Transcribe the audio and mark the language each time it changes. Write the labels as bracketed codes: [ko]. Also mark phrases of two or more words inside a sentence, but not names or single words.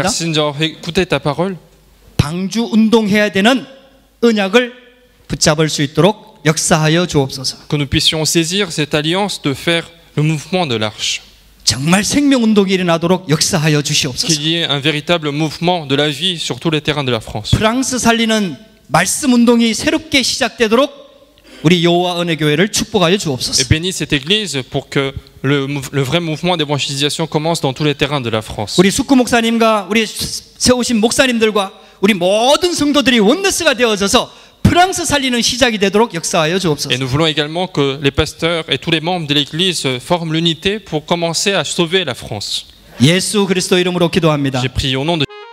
[fr] Merci de nous avoir écouté ta parole. [ko] 방주 운동해야 되는 언약을 붙잡을 수 있도록 역사하여 주옵소서. [fr] Que nous puissions saisir cette alliance de faire le mouvement de l'Arche. [ko] 정말 생명 운동이 일어나도록 역사하여 주시옵소서. [fr] Qu'il y ait un véritable mouvement de la vie sur tous les terrains de la France. [ko] 프랑스 살리는 말씀 운동이 새롭게 시작되도록 우리 여호와 은혜 교회를 축복하여 [fr] Et [ko] 주옵소서. [fr] bénis cette église pour que le vrai mouvement d'évangélisation commence dans tous les terrains de la France. [ko] 우리 숙구 목사님과 우리 세우신 목사님들과 우리 모든 성도들이 원네스가 되어져서 프랑스 살리는 시작이 되도록 역사하여 주옵소서. [fr] Et nous voulons également que les pasteurs et tous les membres de l'église forment l'unité pour commencer à sauver la France. [ko] 예수 그리스도 이름으로 기도합니다. [fr] J'ai prié au nom de